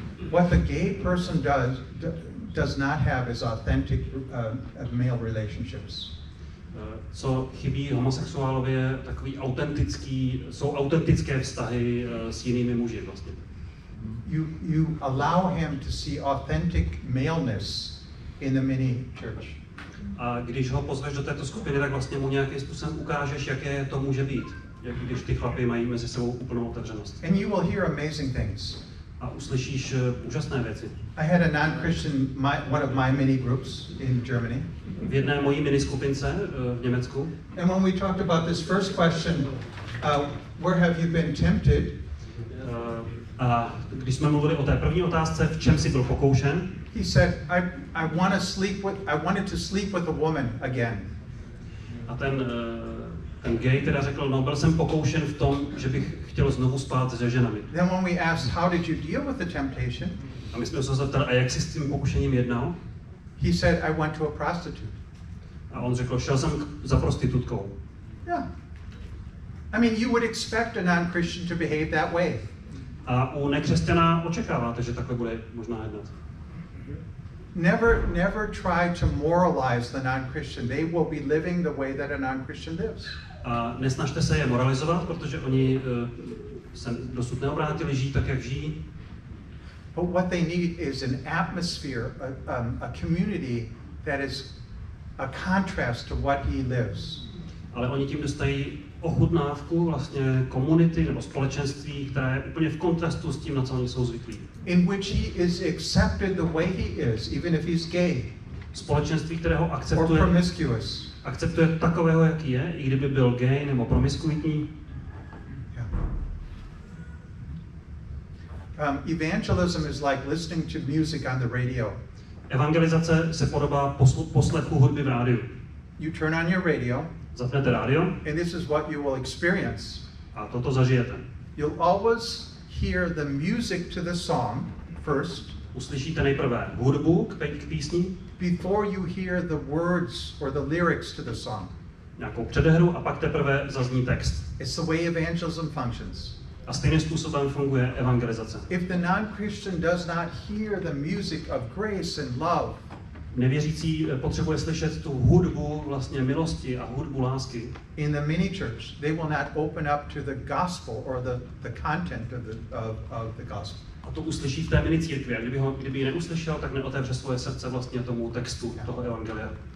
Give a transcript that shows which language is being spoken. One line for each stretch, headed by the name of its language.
English: What the gay person does not have is authentic male relationships.
Czech: Co chybí homosexuálovi je takový jsou autentické vztahy s jinými muži vlastně.
English: You allow him to see authentic maleness in the mini church.
Czech: A když ho pozveš do této skupiny, tak vlastně mu nějakým způsobem ukážeš, jaké to může být. Jak když ty chlapi mají mezi sebou úplnou otevřenost.
English: And you will hear amazing things.
Czech: A uslyšíš úžasné věci.
English: I had a non-Christian, one of my mini groups in Germany.
Czech: V jedné mojí mini skupince v Německu.
English: And when we talked about this first question, where have you been tempted?
Czech: A když jsme mluvili o té první otázce, v čem jsi byl pokoušen?
English: He said, I wanted to sleep with a woman again.
Czech: A ten gay teda řekl, no byl jsem pokoušen v tom, že bych chtěl znovu spát se ženami.
English: Then when we asked, how did you deal with the temptation?
Czech: A my jsme se zeptali, a jak jsi s tím pokušením jednal?
English: He said, I went to a prostitute.
Czech: A on řekl, šel jsem za prostitutkou. Yeah.
English: I mean, you would expect a non-Christian to behave that way.
Czech: A u nekřesťana očekáváte, že takhle bude možná jednat.
English: Never try to moralize the non-Christian. They will be living the way that a non-Christian lives.
Czech: A nesnažte se je moralizovat, protože oni se dosud neobrátili, žijí tak, jak žijí.
English: But what they need is an atmosphere, a community that is a contrast to what he lives.
Czech: Ale oni tím dostají ochutnávku vlastně komunity nebo společenství, která je úplně v kontrastu s tím, na co oni jsou zvyklí.
English: In which he is accepted the way he is, even if he's gay.
Czech: Společenství, které ho
English: or promiscuous.
Czech: akceptuje takového, jaký je, i kdyby byl gay nebo promiskuitní.
English: Evangelism is like listening to music on the radio.
Czech: Evangelizace se podobá poslechu hudby v rádiu.
English: You turn on your radio.
Czech: Zapnete rádio.
English: And this is what you will experience.
Czech: A toto zažijete.
English: You'll always hear the music to the song first.
Czech: Uslyšíte nejprve hudbu k písni.
English: Before you hear the words or the lyrics to the song.
Czech: Nějakou předehru a pak teprve zazní text.
English: It's the way evangelism functions.
Czech: A stejným způsobem funguje evangelizace.
English: If the non-Christian does not hear the music of grace and love,
Czech: nevěřící potřebuje slyšet tu hudbu vlastně milosti a hudbu lásky.
English: In the mini church, they will not open up to the gospel or the content of the gospel.
Czech: A to uslyší v té mini církvi. A kdyby ji neuslyšel, tak neotevře svoje srdce vlastně tomu textu toho evangelia.